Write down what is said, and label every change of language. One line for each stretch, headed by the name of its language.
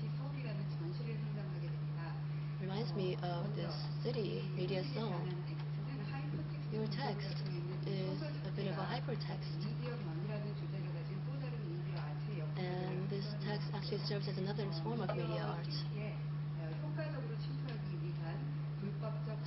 Korean: 서울이라는 전시를 상상하게 됩니다.
English: reminds me of this city, Media Zone. Your text is a bit of a hypertext,
Korean: 미디어 변이라는 주제를 가진 또 다른 미디어 아트의
English: and this text actually serves as another form of media art.
Korean: 역사에 효과적으로 침투하기 위한 불법적